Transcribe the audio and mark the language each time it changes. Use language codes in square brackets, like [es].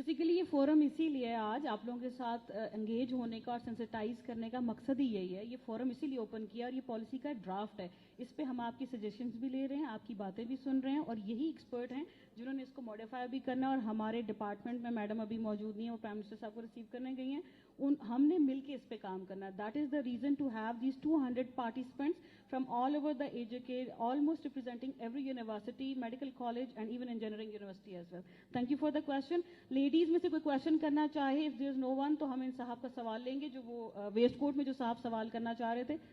[ur] Basically یہ forum اسی لیے آج آپ لوگوں کے ساتھ انگیج ہونے کا اور سینسٹائز کرنے کا مقصد ہی یہی ہے. یہ فورم اسی لیے اوپن کیا, اور یہ پالیسی کا ڈرافٹ ہے, اس پہ ہم آپ کی سجیشنز بھی لے رہے ہیں, آپ کی باتیں بھی سن رہے ہیں, اور یہی ایکسپرٹ ہیں جنہوں نے اس کو ماڈیفائی بھی کرنا. اور ہمارے ڈپارٹمنٹ میں میڈم ابھی موجود نہیں ہیں, وہ پرائم منسٹر صاحب کو ریسیو کرنے گئی ہیں, ہم نے مل کے اس پہ کام کرنا ہے. [en] That is the reason to have these 200 participants from all over the AJK, almost representing every university, medical college and even engineering university as well. Thank you for the question. [ur] Ladies میں سے کوئی question کرنا چاہے, [en] if there is no one, [ur] تو ہم ان صاحب کا سوال لیں گے جو وہ ویسٹ کوٹ میں جو صاحب سوال کرنا چاہ رہے تھے.